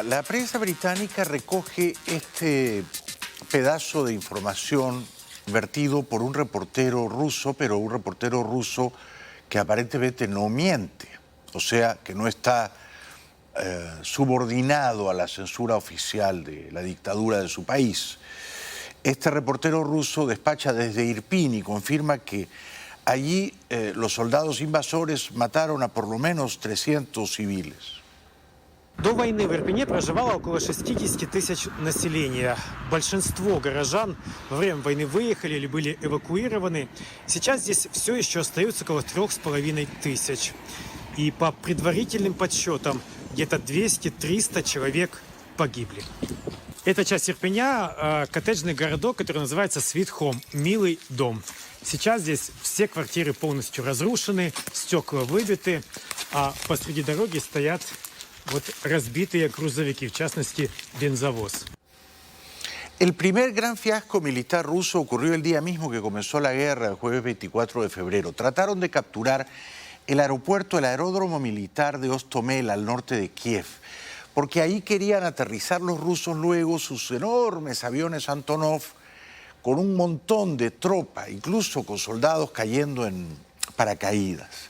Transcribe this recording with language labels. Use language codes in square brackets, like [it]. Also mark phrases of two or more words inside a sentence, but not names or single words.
[es] La prensa británica recoge este pedazo de información vertido por un reportero ruso, pero un reportero ruso que aparentemente no miente, o sea, que no está subordinado a la censura oficial de la dictadura de su país. Este reportero ruso despacha desde Irpin y confirma que allí los soldados invasores mataron a por lo menos 300 civiles. [ru] До войны в Ирпене проживало около 60 тысяч населения. Большинство горожан во время войны выехали или были эвакуированы. Сейчас здесь все еще остается около 3,5 тысяч. И по предварительным подсчетам где-то 200-300 человек погибли. Это часть Ирпеня, коттеджный городок, который называется Sweet Home, милый дом. Сейчас здесь все квартиры полностью разрушены, стекла выбиты, а посреди дороги стоят вот разбитые грузовики, в частности, бензовоз. [es] El primer gran fiasco militar ruso ocurrió el día mismo que comenzó la guerra, el jueves 24 de febrero. Trataron de capturar el aeródromo militar de Hostomel, al norte de Kiev, porque ahí querían aterrizar los rusos luego sus enormes aviones Antonov con un montón de tropa, incluso con soldados cayendo en paracaídas.